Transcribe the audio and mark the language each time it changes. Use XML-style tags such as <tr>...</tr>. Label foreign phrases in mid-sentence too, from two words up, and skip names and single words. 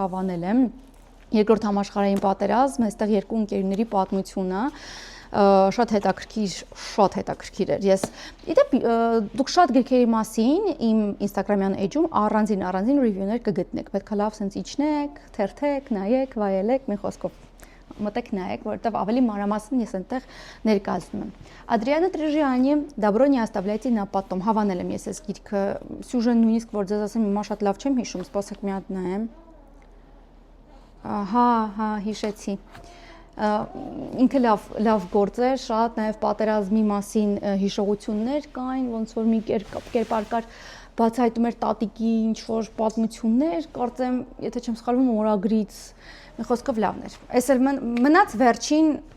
<hy>հավանել եմ։ Երկրորդ համաշխարհային պատերազմ, այստեղ երկու ընկերների պատմություն է։ Շատ հետաքրքիր էր։ Ես իդեպ դուք շատ գրքերի մասին իմ Instagram-յան էջում առանձին ռիվյուներ կգտնեք։ Պետք է լավ սենց իջնեք, թերթեք, նայեք, վայելեք, մի խոսքով մտեք նայեք, որովհետև ավելի մանրամասն ես այնտեղ ներկայացնում եմ։ Ադրիանա Տրիժյանի Добро не оставляйте на потом։ Հավանել եմ ես այս գիրքը, սյուժեն նույնիսկ որ ձեզ ասեմ, հիմա շատ լավ չեմ հիշում, սպասեք մի հատ նայեմ։ Հա, հիշեցի։ Ինքը լավ գործ է, շատ նաև պատերազմի մասին հիշողություններ կային, ոնց որ մի կերպար կար, բացահայտում էր տատիկի ինչ-որ պատմություններ, կարծեմ, եթե չեմ սխալվում, օրագրից, մի խոսքով լավն էր։ Այս էլ մնաց վերջին</hy>